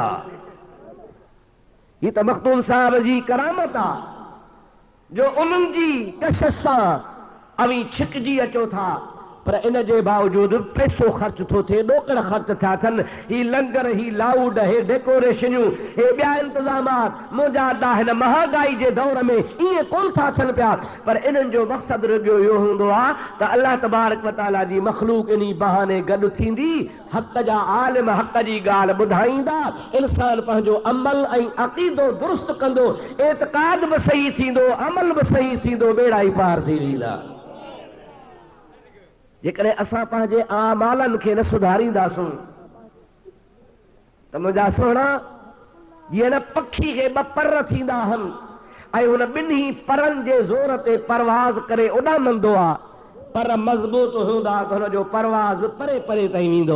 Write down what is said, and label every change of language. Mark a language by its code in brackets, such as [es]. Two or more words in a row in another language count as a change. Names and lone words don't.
[sd] ही त मखदूम साहब जी करामत आहे जो उन्हनि जी कशिश सां अवी छिकजी अचो था, पर इन जे बावजूदि पैसो ख़र्च थो थिए, ॾोकड़ ख़र्च था थियनि। ही लंगर, ही लाउड, हे डेकोरेशनियूं, हे ॿिया इंतज़ामात मुंहिंजा अदा हिन महांगाई जे दौर में ईअं कोन था थियनि पिया, पर इन्हनि जो मक़सदु रुॻो इहो हूंदो आहे त अल्लाह [ar] تبارك وتعالى [sd] जी मख़लूक इन बहाने गॾु थींदी, हक़ जा आलिम हक़ जी ॻाल्हि ॿुधाईंदा, इंसान पंहिंजो अमल ऐं अक़ीदो दुरुस्त कंदो, एतिक़ाद बि सही थींदो, अमल बि सही थींदो, ॿेड़ा ई पार थी वेंदा। जेकॾहिं असां पंहिंजे आमालनि खे न सुधारींदासूं त मुंहिंजा सोणा जीअं न पखी खे 2 पर थींदा आहिनि ऐं हुन ॿिन्ही परनि जे ज़ोर ते परवाज़ करे उॾामंदो आहे, पर मज़बूत हूंदा त हुनजो परवाज़ परे परे ताईं वेंदो।